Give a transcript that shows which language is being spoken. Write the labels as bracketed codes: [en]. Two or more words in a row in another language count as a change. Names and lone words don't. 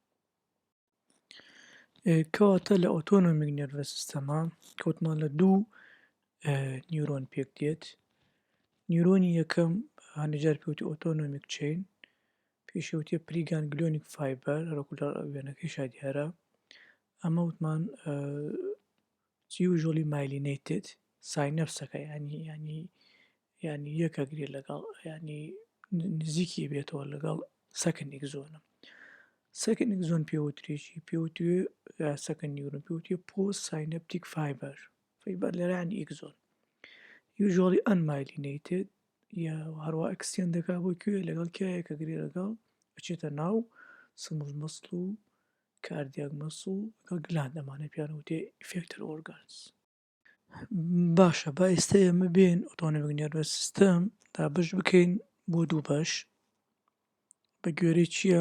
[ckb] کەواتە لە [en] autonomic nervous system [ckb] کەوتمان لە دوو نیورۆن پێک دێت. نیورۆنی یەکەم هەنێجار پێوتی [en] autonomic chain [ckb] پێشەوتیە [en] preganglionic fiber [ckb] هەرەکولار وێنەکەی دیارە ئەمە وتمان [en] usually myelinated [ckb] ساینەپسەکە ینی یەکەگرێت لەگەڵ ینی نزیکی بێتەوە لەگەڵ [en] second axon. second axon [ckb] پێوترێکی پێوتوێ [en] second neuron [ckb] پێوتێ [en] postsynaptic fiber [ckb] لێرە ینی ئەکزۆن [en] usually unmyelinated [ckb] یا هەروە ئەکسیۆن دەکا بۆ کوێ لەگەڵ کایەکەگرێت لەگەڵ بچێتە ناو [en] smooth muscle [ckb] و [en] cardiac muscle [ckb] لەگەڵ گلاند ئەمانە پیانەوتێ [en] effector organs. [ckb] باشە با ئێستا ئێمە بێن [en] autonomic nervous system [ckb] تا بەش بکەین بۆ دوو بەش بە گوێرەی چییە؟